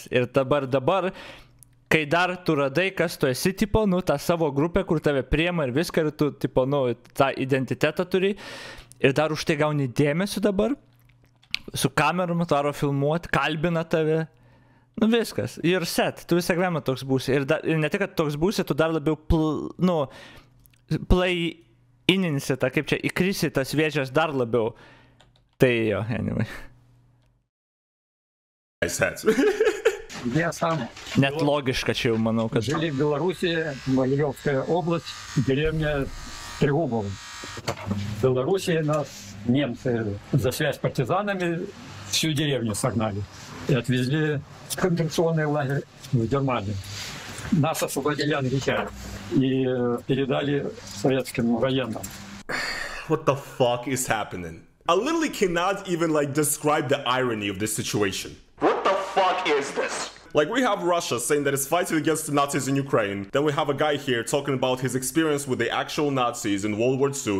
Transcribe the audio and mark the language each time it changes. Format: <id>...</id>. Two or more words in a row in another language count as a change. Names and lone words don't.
<lt>Ir dabar, kai dar tu radai, kas tu esi, tipo, nu, tą savo grupę, kur tave priema ir viską, ir tu, tipo, nu, tą identitetą turi, ir dar už tai gauni dėmesį dabar, su kamerom atvaro filmuoti, kalbina tave, nu, viskas, ir set, tu visą gyvenimą toks būsi, ir ne tik, kad toks būsi, tu dar labiau, play-ininsi tą, kaip čia, įkrisi tas vėžės dar labiau, tai jo, anyway.</lt> <ru>Я сам</ru> <lt>Net logiška čia jau, manau, kad...</lt> <ru>Жили в Беларуси, Малиновская область, деревня Трегубово. В Беларуси нас немцы за связь с партизанами всю деревню согнали и отвезли в концентрационный лагерь в Германию. Нас освободили англичане и передали советским военным.</ru> <en>What the fuck is happening? I literally cannot even like describe the irony of this situation. What the fuck is this? Like, we have Russia saying that it's fighting against the Nazis in Ukraine. Then we have a guy here talking about his experience with the actual Nazis in World War II.</en>